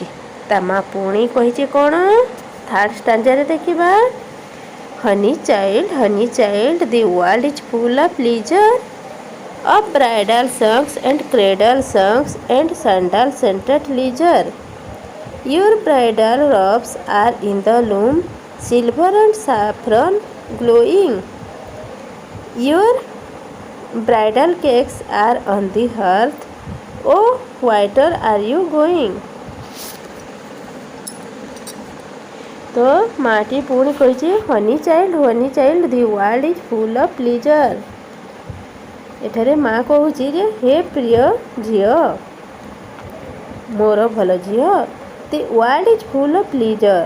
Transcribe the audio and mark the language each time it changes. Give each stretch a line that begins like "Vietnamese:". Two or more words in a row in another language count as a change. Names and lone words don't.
Odia: ତା ମା' ପୁଣି କହିଛି କ'ଣ?
English: third stanza
Odia: ଦେଖିବା।
English: Honey child, the world is full of leisure, of bridal songs and cradle songs and sandal scented leisure. Your bridal robes are in the loom, silver and saffron glowing. Your bridal cakes are on the hearth, O whither are you going?
Odia: ତ ମାଟି ପୁଣି କହିଛି
English: honey child the world is full of pleasure.
Odia: ଏଠାରେ ମା କହୁଛି ଯେ ହେ ପ୍ରିୟ ଝିଅ, ମୋର ଭଲ ଝିଅ,
English: the world is full of pleasure.